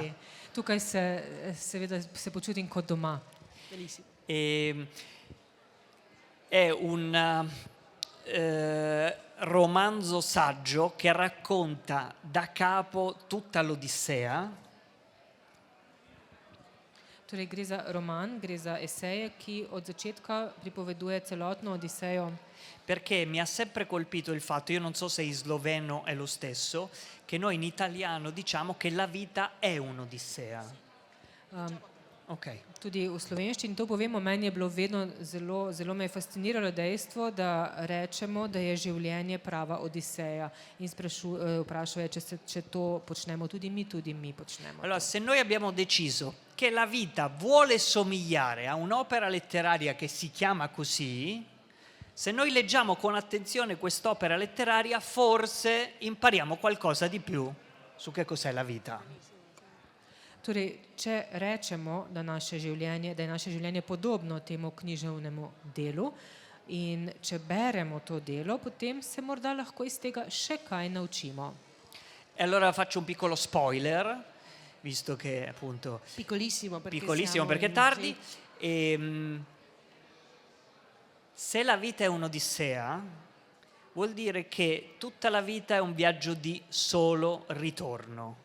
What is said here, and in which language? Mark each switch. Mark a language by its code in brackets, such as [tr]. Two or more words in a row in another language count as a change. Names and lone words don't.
[sl] Tukaj seveda se počutim kot doma. [it] Bellissimo. È un romanzo saggio che racconta da capo tutta l'Odissea. [sl] Torej gre za roman, gre za eseje, ki od začetka pripoveduje celotno Odisejo. [it] Perché mi ha sempre colpito il fatto, io non so se in sloveno è lo stesso, che noi in italiano diciamo che la vita è un'odissea. Ok. [sl] Tudi v slovenščini to povemo, meni je bilo vedno zelo me je fasciniralo dejstvo, da rečemo, da je življenje prava odiseja in vprašajo, če to počnemo tudi mi počnemo. [it] Allora, se noi abbiamo deciso che la vita vuole somigliare a un'opera letteraria che si chiama così, se noi leggiamo con attenzione quest'opera letteraria, forse impariamo qualcosa di più su che cos'è la vita. [sl] Torej, če rečemo, da je naše življenje podobno temu književnemu delu in če beremo to delo, potem se morda lahko iz tega še kaj naučimo. [it] E allora faccio un piccolo spoiler, visto che appunto Piccolissimo perché perché è tardi. Se la vita è un'odissea, vuol dire che tutta la vita è un viaggio di solo ritorno.